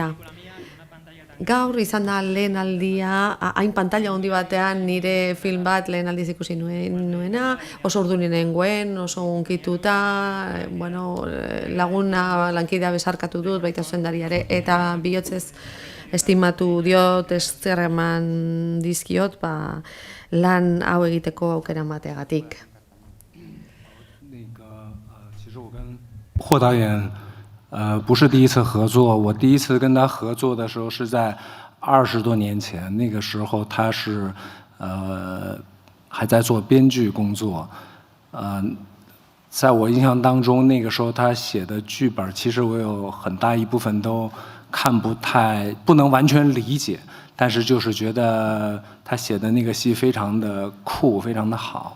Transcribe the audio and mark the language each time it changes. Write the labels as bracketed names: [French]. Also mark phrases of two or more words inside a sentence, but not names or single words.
[Basque] Gaur izan da lehen aldia, hain pantalla handi batean nire film bat lehen aldiz ikusi nuena, oso urduri nengoen, oso unkituta, laguna lankidea besarkatu dut, baita zuzendariare, eta bihotzez estimatu diot, esker eman dizkiot, lan hau egiteko aukera emateagatik. [Chinese] 霍导演，不是第一次合作。我第一次跟他合作的时候是在20多年前，那个时候他是还在做编剧工作。在我印象当中，那个时候他写的剧本，其实我有很大一部分都不能完全理解，但是就是觉得他写的那个戏非常的酷，非常的好。